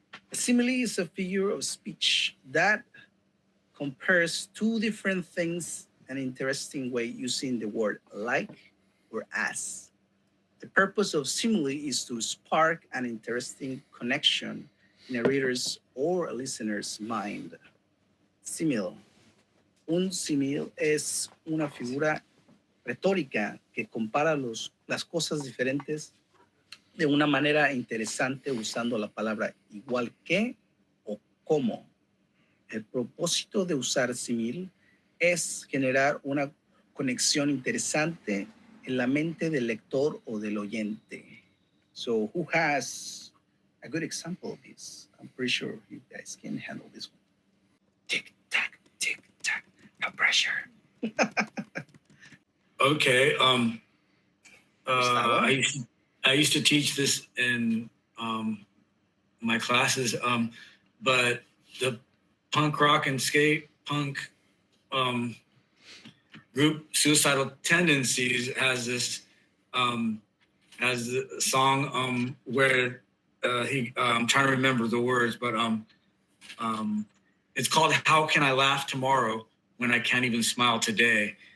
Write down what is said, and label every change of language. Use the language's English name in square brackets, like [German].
[English] A simile is a figure of speech that compares two different things in an interesting way using the word like or as. The purpose of simile is to spark an interesting connection in a reader's or a listener's mind. Simile. [Spanish] Un simile es una figura retórica que compara las cosas diferentes de una manera interesante usando la palabra igual que o como. El propósito de usar simil es generar una conexión interesante en la mente del lector o del oyente. [English] So who has a good example of this? I'm pretty sure you guys can handle this one. Tick, tack, no pressure. Okay. I used to teach this in my classes, but the punk rock and skate punk group Suicidal Tendencies has this has a song where I'm trying to remember the words, but it's called "How Can I Laugh Tomorrow When I Can't Even Smile Today?"